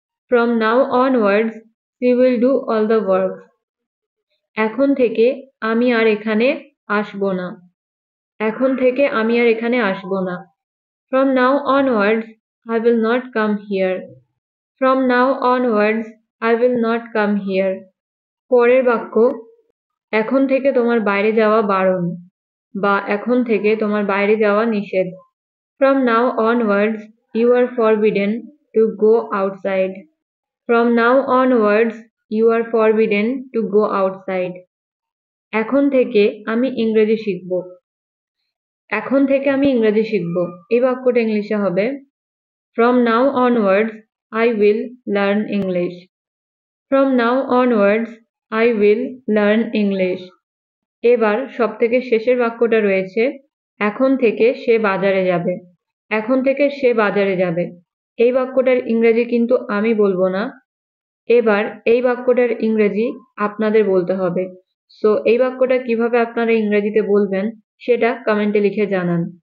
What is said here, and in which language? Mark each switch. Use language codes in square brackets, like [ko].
[en] From now onwards she will do all the works. [bn] এখন থেকে আমি আর এখানে আসবো না। এখন থেকে আমি আর এখানে আসবো না। [en] From now onwards I will not come here. From now onwards I will not come here. [bn] পরের বাক্য, এখন থেকে তোমার বাইরে যাওয়া বারণ, বা এখন থেকে তোমার বাইরে যাওয়া নিষেধ। [en] From now onwards you are forbidden to go outside. From now onwards you are forbidden to go outside. [bn] এখন থেকে আমি ইংরেজি শিখব। এখন থেকে আমি ইংরেজি শিখব। এই বাক্যটা ইংলিশে হবে [en] From now onwards I will learn English. From now onwards I will learn English. [bn] এবার সবথেকে শেষের বাক্যটা রয়েছে, এখন থেকে সে বাজারে যাবে। এখন থেকে সে বাজারে যাবে। এই বাক্যটার ইংরেজি কিন্তু আমি বলবো না। এবার এই বাক্যটার ইংরেজি আপনাদের বলতে হবে। সো এই বাক্যটা কিভাবে আপনারা ইংরেজিতে বলবেন সেটা কমেন্টে লিখে জানান।